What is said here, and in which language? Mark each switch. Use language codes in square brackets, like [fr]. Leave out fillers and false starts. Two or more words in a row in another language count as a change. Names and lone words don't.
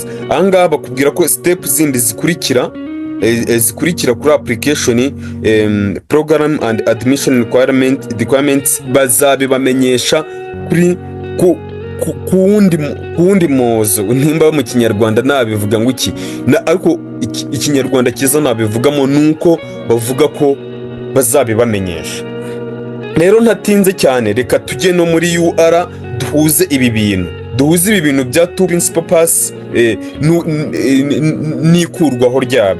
[rw] Ahangaha bakubwira ko step zindi zikurikira kuri [en] application program and admission requirements [rw] bazabibamenyesha kuri kuwundi mozo. Nimba mu kinyarwanda nabivuga ngo iki, ariko ikinyarwanda kiza nabivugamo nuko bavuga ko bazabibamenyesha. Rero ntatinze cyane, reka tujye no muri UR duhuze ibi bintu bya 2 [en] principal pass [rw] n'ikurwaho ryabyo.